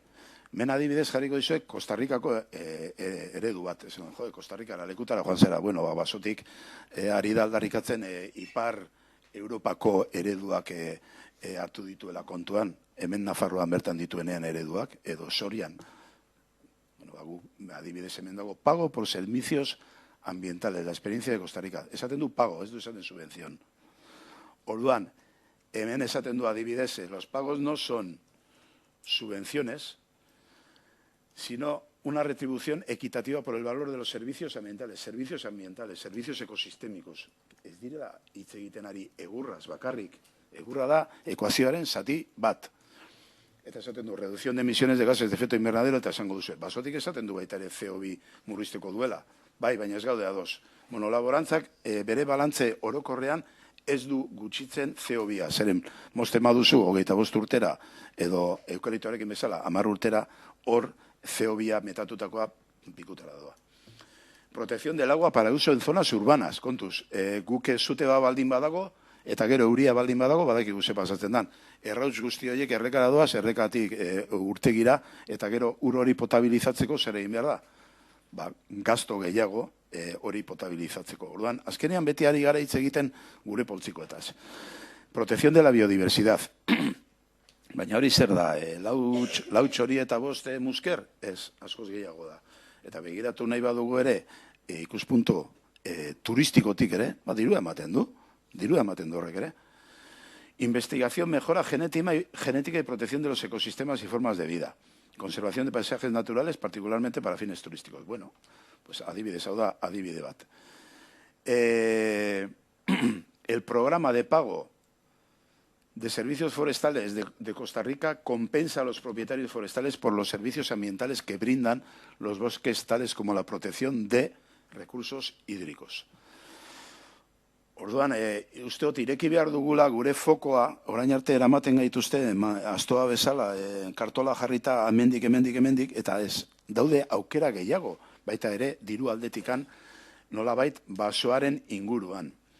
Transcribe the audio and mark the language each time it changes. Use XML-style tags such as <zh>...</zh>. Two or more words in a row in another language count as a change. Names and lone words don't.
<eu>Men adibidez jarriko dizuek Kostarrikako eredu bat. Kostarrikara lekutara joan zera, basotik ari da aldarrikatzen ipar Europako ereduak hartu dituela kontuan, hemen Nafarroan bertan dituenean ereduak, edo Sorian. Adibidez hemen dago,</eu> <es>pago por servicios ambientales, la experiencia de Costa Rica.</es> <eu>Esaten du pago, ez du esaten subvención. Orduan, hemen esaten du adibidez,</eu> <es>los pagos no son subvenciones, sino una retribución equitativa por el valor de los servicios ambientales, servicios ecosistémicos.</es> <eu>Ez direla hitz egiten ari egurraz bakarrik. Egurra da ekuazioaren zati bat. Eta esaten du,</eu> <es>reducción de emisiones de gases de efecto invernadero,</es> <eu>eta esango duzu. Basotik esaten du baita ere CO2 murrizteko duela. Bai, baina ez gaude ados. Monolaborantzak bere balantze orokorrean ez du gutxitzen CO2a. Zeren, mosten baduzu, 25 urtera, edo eukaliptoarekin bezala, 10 urtera, hor CO2a metatutakoa pikutara doa.</eu> <es>Protección del agua para uso en zonas urbanas,</es> <eu>kontuz. Guk zute baldin badago, Eta gero euria baldin badago, badakigu ze pasatzen dan. Errauts guzti horiek errekara doaz, errekatik urtegira, eta gero ur hori potabilizatzeko zer egin behar da. Gasto gehiago hori potabilizatzeko. Orduan, azkenean beti ari gara hitz egiten gure poltsikoetaz.</eu> <es>Protección de la biodiversidad.</es> <eu>Baina hori zer da, lauts hori eta bost musker? Ez, askoz gehiago da. Eta begiratu nahi badugu ere, ikuspuntu turistikotik ere, dirua ematen du horrek ere.</eu> <es>Investigación, mejora genética y protección de los ecosistemas y formas de vida. Conservación de paisajes naturales, particularmente para fines turísticos. Bueno, pues</es> <eu>adibidez, hau da, adibide bat.</eu> <es>El programa de pago de servicios forestales de Costa Rica compensa a los propietarios forestales por los servicios ambientales que brindan los bosques, tales como la protección de recursos hídricos.</es> <eu>Orduan, uste dut, ireki behar dugula gure fokoa, orain arte eramaten gaituzte, astoa bezala, kartola jarrita hemendik, eta ez, daude aukera gehiago, baita ere, diru aldetikan, nolabait basoaren inguruan.</eu>